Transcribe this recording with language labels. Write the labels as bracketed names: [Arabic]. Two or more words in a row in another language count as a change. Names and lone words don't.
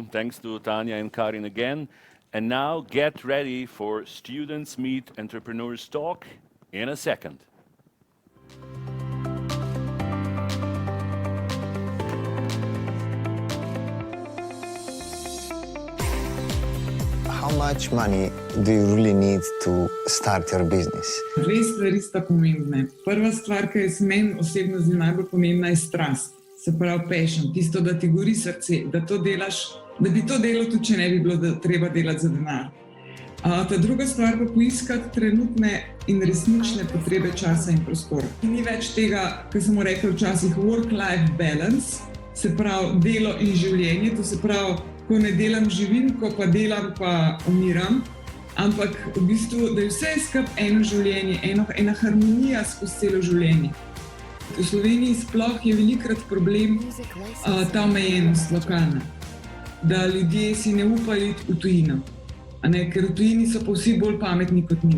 [English] Thanks to Tanya and Karin again. And now get ready for Students Meet Entrepreneurs Talk in a second. How much money do you really need to start your business? [Slovenian] Dve stvari sta pomembne. Prva stvar, ki je meni osebno zdi najbolj pomembna, je strast. Se pravi passion, tisto, da ti gori srce, da to delaš, da bi to delal tudi, če ne bi bilo treba delati za denar. Ta druga stvar pa poiskati trenutne in resnične potrebe časa in prostora. Ni več tega, kar smo rekli včasih, [English] work-life balance, [Slovenian] se pravi delo in življenje, to se pravi, ko ne delam živim, ko pa delam pa umiram, ampak v bistvu, da je vse skupaj eno življenje, ena harmonija skozi celo življenje. V Sloveniji sploh je velikokrat problem ta omejenost lokalna, da ljudje si ne upajo iti v tujino, ker v tujini so pa vsi bolj pametni kot mi.